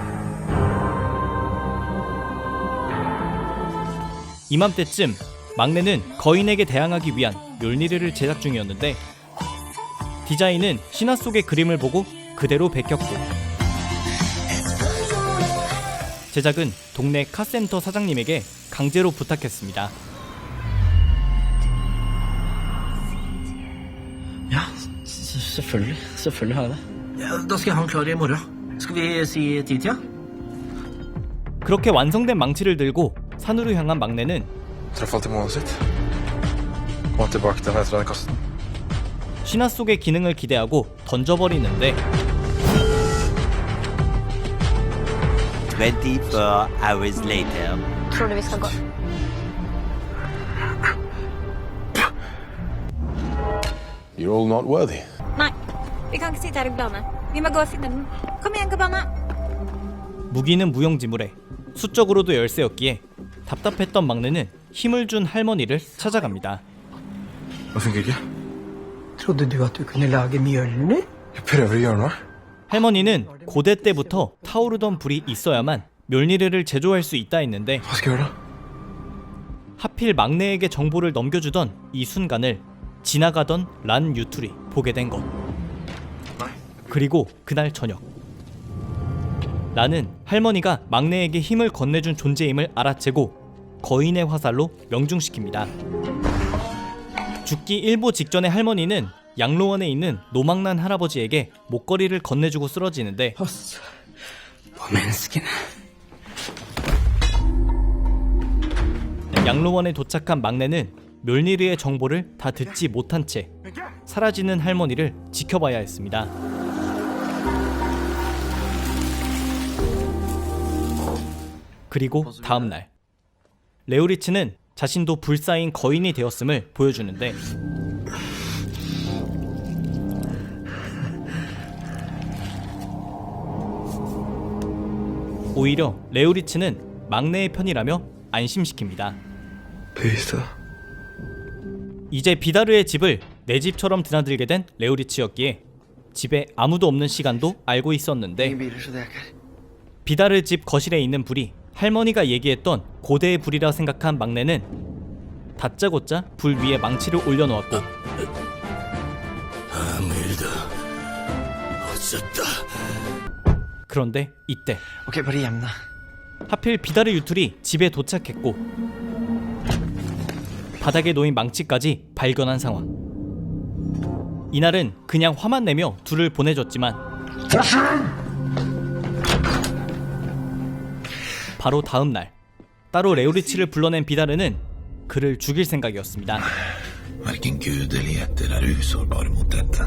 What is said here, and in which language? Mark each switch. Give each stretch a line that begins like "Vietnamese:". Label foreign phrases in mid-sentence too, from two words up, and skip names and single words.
Korean: 이맘때쯤 막내는 거인에게 대항하기 위한 멸니르를 제작 중이었는데 디자인은 신화 속의 그림을 보고 그대로 베꼈고 제작은 동네 카센터 사장님에게 강제로 부탁했습니다.
Norwegian: Ja, selvfølgelig. Selvfølgelig har jeg det. Ja, da skal jeg ha den klar i morgen. Skal vi si 10-tida?
Korean: 그렇게 완성된 망치를 들고 산으로 향한 막내는
Norwegian: Traff alltid målet sitt. Kom tilbake til den etter jeg hadde kastet den.
Korean: 신화 속의 기능을 기대하고 던져버리는데
English: 24 hours later.
Norwegian: Tror du vi skal gå?
English: You're all not worthy.
Norwegian: Nei, vi kan ikke sitte her og glane. Vi må gå og finne den. Kom igjen, Cabana.
Korean: 무기는 무용지물에 수적으로도 열세였기에 답답했던 막내는 힘을 준 할머니를 찾아갑니다.
Norwegian: Det funker ikke. Trodde du at du kunne lage Mjølner? Jeg prøver å gjøre noe.
Korean: 할머니는 고대 때부터 타오르던 불이 있어야만 멸니르를 제조할 수 있다 했는데
Norwegian: Hva skal jeg gjøre da?
Korean: 하필 막내에게 정보를 넘겨주던 이 순간을 지나가던 란 유툴이 보게 된 것. 그리고 그날 저녁 란은 할머니가 막내에게 힘을 건네준 존재임을 알아채고 거인의 화살로 명중시킵니다. 죽기 일보 직전의 할머니는 양로원에 있는 노망난 할아버지에게 목걸이를 건네주고 쓰러지는데
Norwegian: Pass på menneskene.
Korean: 양로원에 도착한 막내는 멸니르의 정보를 다 듣지 못한 채 사라지는 할머니를 지켜봐야 했습니다. 그리고 다음날 레오리츠는 자신도 불사인 거인이 되었음을 보여주는데 오히려 레오리츠는 막내의 편이라며 안심시킵니다.
Norwegian: Beviste det.
Korean: 이제 비다르의 집을 내 집처럼 드나들게 된 레오리츠였기에 집에 아무도 없는 시간도 알고 있었는데 비다르 집 거실에 있는 불이 할머니가 얘기했던 고대의 불이라 생각한 막내는 다짜고짜 불 위에 망치를 올려놓았고 그런데 이때
Norwegian: Ok, bare gjem deg.
Korean: 하필 비다르 유툴이 집에 도착했고 바닥에 놓인 망치까지 발견한 상황. 이날은 그냥 화만 내며 둘을 보내줬지만 바로 다음 날 따로 레오리치를 불러낸 비다르는 그를 죽일 생각이었습니다.
Norwegian: Hverken Gud eller gjetter er usårbare mot dette.